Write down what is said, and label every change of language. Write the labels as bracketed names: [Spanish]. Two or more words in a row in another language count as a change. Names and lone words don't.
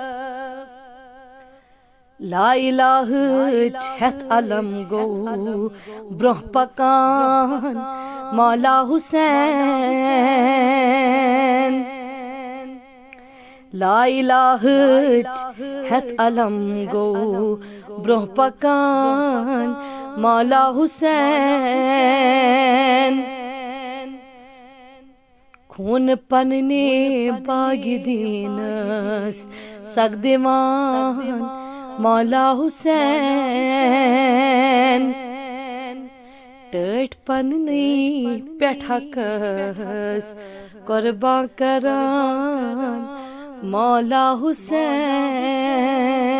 [Arabic] لا الہ [Kashmiri] چھت علم گو برہ پکان مولا حسین [Arabic] لا الہ [Kashmiri] چھت علم گو برہ پکان مولا حسین خون پننے باغ دینس سگ دیوان مولا حسین ٹٹ پننی پٹھ حقس قربان کران مولا حسین